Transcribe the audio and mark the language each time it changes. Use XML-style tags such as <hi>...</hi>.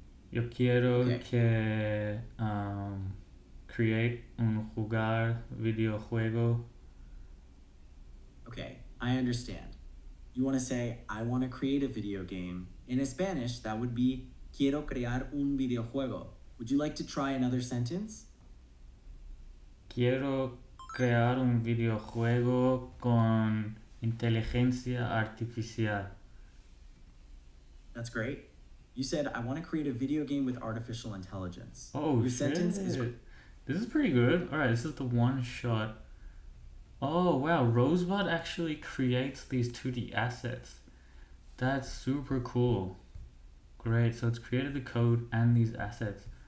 <es>Yo quiero que create un jugar videojuego.</es> <en>Okay, I understand. You want to say, I want to create a video game. In Spanish, that would be,</en> <es>quiero crear un videojuego.</es> <en>Would you like to try another sentence?</en> <es>Quiero crear un videojuego con inteligencia artificial.</es> <en>That's great. You said, I want to create a video game with artificial intelligence. Oh, your shit. sentence is... This is pretty good. Alright, this is the one shot. Oh, wow. Rosebud actually creates these 2D assets. That's super cool. Great. So it's created the code and these assets.</en>